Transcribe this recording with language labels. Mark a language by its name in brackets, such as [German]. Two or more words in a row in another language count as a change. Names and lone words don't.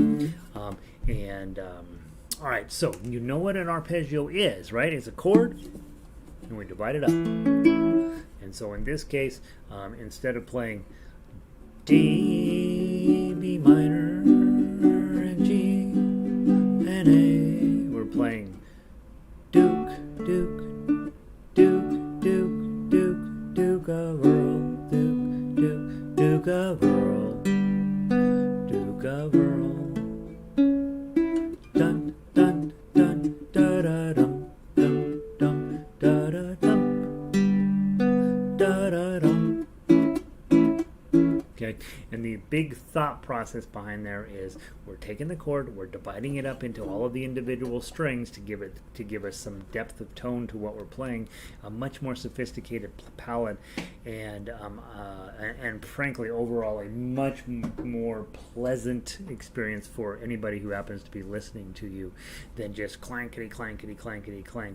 [English] All right, so you know what an arpeggio is, right? It's a chord, and we divide it up. And so in this case, instead of playing D, B minor, and G, and A, we're playing Duke, Duke, Duke, Duke, Duke, Duke of Earl, Duke, Duke, Duke of Earl, Duke of Earl. Dun, dun, dun, da da dum, dum, dum, da da dum, da da dum. Okay, and the big thought process behind there is we're taking the chord, we're dividing it up into all of the individual strings to give us some depth of tone to what we're playing, a much more sophisticated palette, and frankly overall a much more pleasant experience for anybody who happens to be listening to you than just clankety clankety clankety clank.